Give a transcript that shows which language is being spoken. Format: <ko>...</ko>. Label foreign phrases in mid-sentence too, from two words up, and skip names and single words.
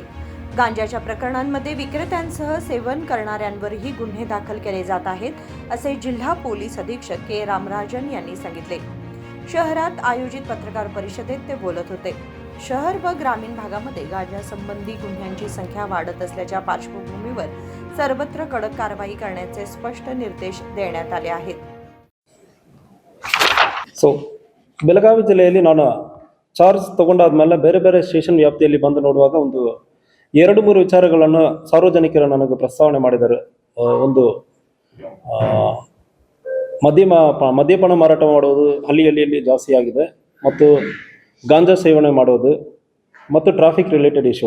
<mr>गांजाच्या प्रकरणांमध्ये विक्रेत्यांसह सेवन करणाऱ्यांवरही गुन्हे दाखल केले जात आहेत, असे जिल्हा पोलीस अधीक्षक के रामराजन यांनी सांगितले. शहरात आयोजित पत्रकार परिषदेत ते बोलत होते. शहर व ग्रामीण भागामध्ये गांजा संबंधी गुन्ह्यांची संख्या वाढत असल्याच्या पार्श्वभूमीवर सर्वत्र कडक कारवाई करण्याचे स्पष्ट निर्देश देण्यात आले आहेत.</mr> <kn>ಬೆಳಗಾವಿ ಜಿಲ್ಲೆಯಲ್ಲಿ ನಾನು ಚಾರ್ಜ್ ತಗೊಂಡಾದ್ಮೇಲೆ ಬೇರೆ ಬೇರೆ ಸ್ಟೇಷನ್ ವ್ಯಾಪ್ತಿಯಲ್ಲಿ ಬಂದು ನೋಡುವಾಗ ಒಂದು 2-3 ವಿಚಾರಗಳನ್ನು ಸಾರ್ವಜನಿಕರು ನನಗೆ ಪ್ರಸ್ತಾವನೆ ಮಾಡಿದ್ದಾರೆ. ಒಂದು ಮದ್ಯಪಾನ ಮಾರಾಟ ಮಾಡುವುದು ಹಳ್ಳಿಯಲ್ಲಿ ಜಾಸ್ತಿ ಆಗಿದೆ, ಮತ್ತು ಗಾಂಜಾ ಸೇವನೆ ಮಾಡುವುದು ಮತ್ತು</kn> <en>traffic related issue.</en>